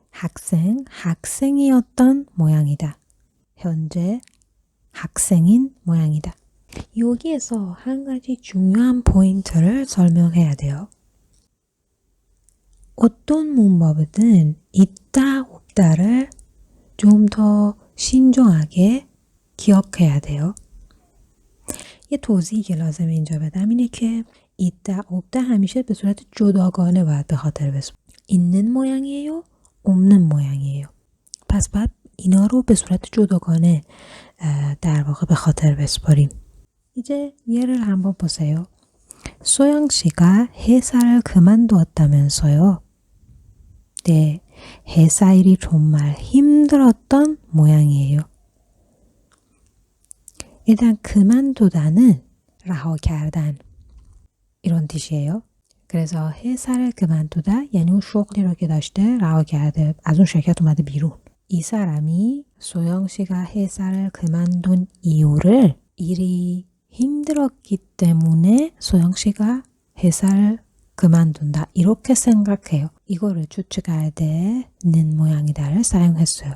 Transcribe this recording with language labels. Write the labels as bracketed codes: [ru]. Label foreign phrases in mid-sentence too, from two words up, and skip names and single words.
[ko] 학생이었던 모양이다. 현재 학생인 모양이다. 여기에서 한 가지 중요한 포인트를 설명해야 돼요. 어떤 문법이든 있다, 없다를 좀 더 신중하게 기억해야 돼요. [fa] یه توضیحی که لازمه اینجا بدم اینه که [ko] 있다, 없다 [fa] همیشه به صورت جداگانه باید به خاطر بسپاریم. [ko] 있는 모양이에요, 없는 모양이에요. [fa] پس باید اینا رو به صورت جداگانه در واقع به خاطر بسپاریم. [ko] 이제 예를 한번 보세요. 소영 씨가 회사를 그만두었다면서요. 네, 회사 일이 정말 힘들었던 모양이에요. 일단 그만두다는 [fa] رها کردن [ko] 이런 뜻이에요. 그래서 회사를 그만두다 [fa] یعنی اون شغلی رو که داشته رها کرده، از اون شرکت اومده بیرون. [ko] 이 사람이 소영 씨가 회사를 그만둔 이유를 일이 힘들었기 때문에 소영 씨가 회사를 그만둔다 이렇게 생각해요. 이거를 추측할 때는 모양이다를 사용했어요.